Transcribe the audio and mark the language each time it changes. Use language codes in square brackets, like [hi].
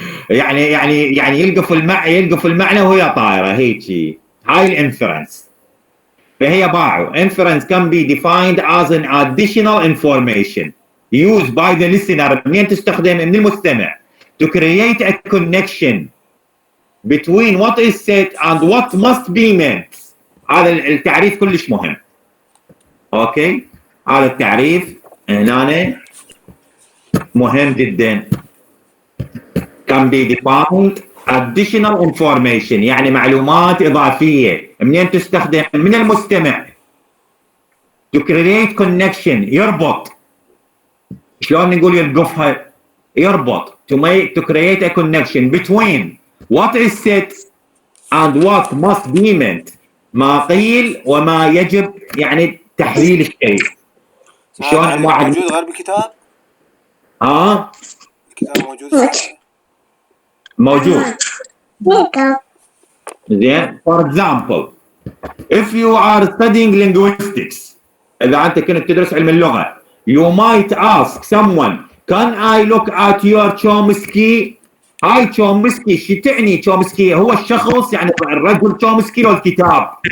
[ar] يعني يلقف المعنى وهي طايره هيك. هاي الانفرنس. فهي باعوا [en] inference can be defined as an additional information used by the listener [ar] منين تستخدم من المستمع [en] to create a connection between what is said and what must be meant. [ar] هذا التعريف كلش مهم. اوكي هذا التعريف هنا مهم جدا. [en] can be defined additional information [ar] يعني معلومات إضافية منين تستخدم من المستمع [en] to create connection [ar] يربط. شلون نقول يلقفها يربط [en] to create a connection between what is said and what must be meant [ar] ما قيل وما يجب يعني تحليل الشيء. شلون واحد موجود غير بالكتاب؟ الكتاب موجود زين. [en] for example if you are studying linguistics [ar] إذا أنت كنت تدرس علم اللغة [en] you might ask someone can I look at your Chomsky. [ar] هاي تشومسكي شو تعني تشومسكي؟ هو الشخص يعني الرجل تشومسكي ولا الكتاب؟